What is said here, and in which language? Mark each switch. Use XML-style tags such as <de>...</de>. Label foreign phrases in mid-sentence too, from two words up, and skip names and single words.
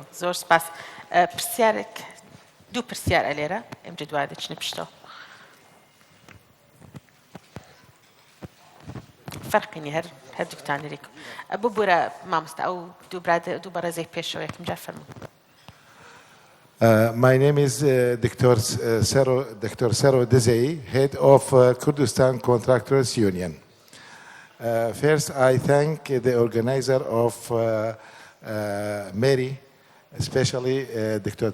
<ckb>زۆر سپاس پرسیارێک دوو پرسیارە لێرە ئەمجا دوای دەچنە پشتەوە فەرقینی هەردووکتان لێک ببوورە مامۆستا ئەو دوو بەڕێزەی پێشەوە یەکەم جار فەرموو</ckb> <en>My name is Dr. Sero Dezei, head of Kurdistan Contractors Union. First, I thank the organizer of MERI, especially Dr.</en>